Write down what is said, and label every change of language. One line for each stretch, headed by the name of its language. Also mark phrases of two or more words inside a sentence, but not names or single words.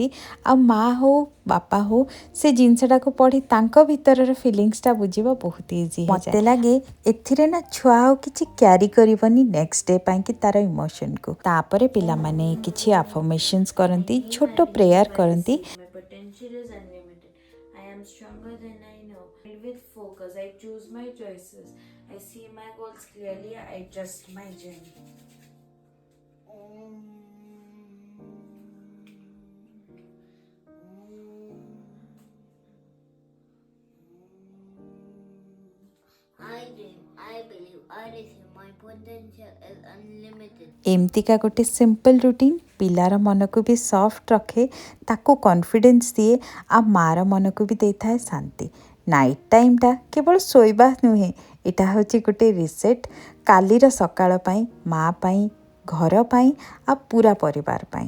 Odia: ଆଉ ମାଆ ହଉ ବାପା ହଉ ସେ ଜିନିଷଟାକୁ ପଢ଼ି ତାଙ୍କ ଭିତରର ଫିଲିଙ୍ଗସଟା ବୁଝିବା ବହୁତ ଇଜି ହେଇଯାଏ। ମୋତେ ଲାଗେ ଏଥିରେ ନା ଛୁଆ ଆଉ କିଛି କ୍ୟାରି କରିବନି
English: next day
Odia: ପାଇଁକି ତା'ର ଇମୋସନକୁ। ତାପରେ ପିଲାମାନେ କିଛି ଆଫର୍ମେସନ୍ସ କରନ୍ତି, ଛୋଟ ପ୍ରେୟାର କରନ୍ତି।
English: My potential is unlimited. I am stronger than I know. With focus, I choose my choices. I see my goals clearly. I trust my journey. I dream, I believe, I receive. My potential is unlimited.
Odia: ଏମିତିକା ଗୋଟେ
English: simple routine
Odia: ପିଲାର ମନକୁ ବି ସଫ୍ଟ ରଖେ, ତାକୁ କନଫିଡେନ୍ସ ଦିଏ, ଆଉ ମାର ମନକୁ ବି ଦେଇଥାଏ ଶାନ୍ତି।
English: night timeଟା
Odia: କେବଳ ଶୋଇବା ନୁହେଁ, ଏଇଟା ହେଉଛି ଗୋଟେ ରିସେଟ୍ କାଲିର ସକାଳ ପାଇଁ, ମା ପାଇଁ, ଘର ପାଇଁ, ଆଉ ପୁରା ପରିବାର ପାଇଁ।